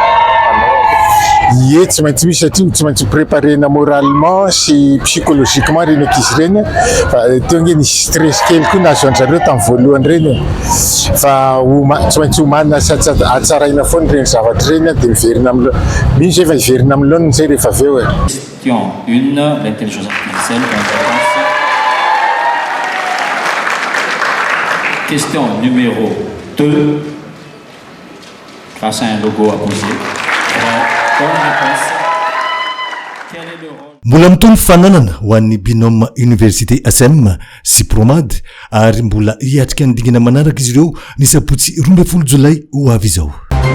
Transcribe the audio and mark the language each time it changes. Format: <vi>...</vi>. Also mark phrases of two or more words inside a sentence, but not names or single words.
<mg>Ye tsy maintsy misy satria tsy maintsy préparena moralement sy psychologiquement reny ankizy reny fa teo nge nisy stress kely koa nazo anjareo tamin'ny voalohany reny fa tsy maintsy homanina atsaraina foana reny zavatra reny dia miverina amin'ny mino zay fa hiverina amin'ny laoniny zay rehefa avy eo.</mg> <fr>Question 1, l'intelligence artificielle. Question numéro 2, grâce à un logo apposé.</fr> <mg>Mbola mitony fananana ho an'ny binôme université ASM sy Promad ary mbola hiatrika ny dingana manaraka izy ireo ny sabotsy 12 jolay ho avy izao.</mg>